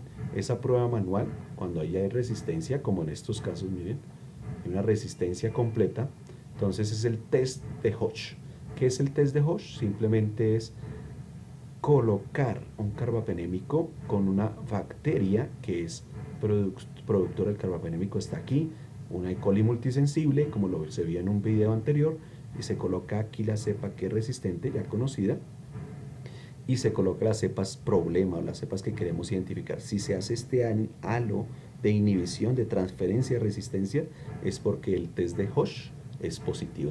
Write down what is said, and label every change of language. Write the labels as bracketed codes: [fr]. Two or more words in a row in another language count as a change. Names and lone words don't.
[es] Esa prueba manual, cuando hay resistencia, como en estos casos, miren, hay una resistencia completa, entonces es el test de Hodge. ¿Qué es el test de Hodge? Simplemente es colocar un carbapenémico con una bacteria que es productora del carbapenémico, está aquí, una E. coli multisensible, como se vio en un video anterior, y se coloca aquí la cepa que es resistente, ya conocida, y se coloca las cepas problema o las cepas que queremos identificar. Si se hace este halo de inhibición, de transferencia de resistencia, es porque el test de Hodge es positivo.